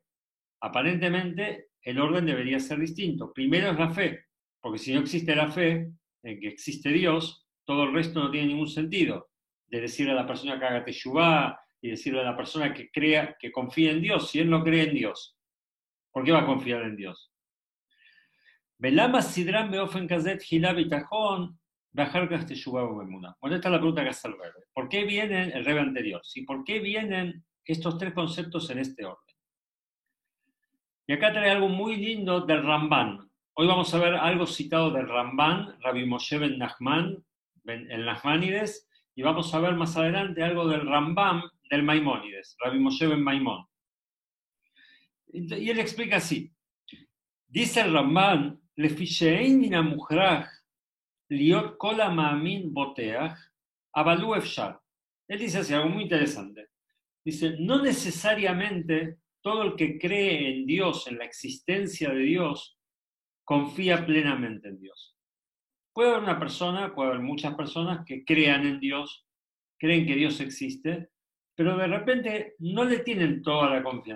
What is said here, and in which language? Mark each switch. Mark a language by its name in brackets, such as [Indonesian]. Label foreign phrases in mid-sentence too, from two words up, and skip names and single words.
[Spanish] Aparentemente, el orden debería ser distinto. Primero es la fe, porque si no existe la fe en que existe Dios, todo el resto no tiene ningún sentido. De decirle a la persona que haga teshuvá y decirle a la persona que crea, que confíe en Dios, si él no cree en Dios, ¿por qué va a confiar en Dios? [Hebrew] ולמה סידרן באופן כזה תחילה ביטחון. [Spanish] Bueno, esta es la pregunta que hace el Rebbe. ¿Por qué vienen el Rebbe anterior? ¿Sí? ¿Por qué vienen estos tres conceptos en este orden? Y acá trae algo muy lindo del Ramban. Hoy vamos a ver algo citado del Ramban, Rabbi Moshe ben Nachman, el Nachmanides, y vamos a ver más adelante algo del Rambam del Maimónides, Rabbi Moshe ben Maimón. Y él explica así. Dice el Ramban, [Hebrew] לפי שאין מן המוכרח להיות כל המאמין בוטח, אבל אפשר. [Spanish] Él dice así, algo muy interesante. Dice, no necesariamente todo el que cree en Dios, en la existencia de Dios, confía plenamente en Dios. Puede haber muchas personas que crean en Dios, creen que Dios existe, pero de repente no le tienen toda la confianza.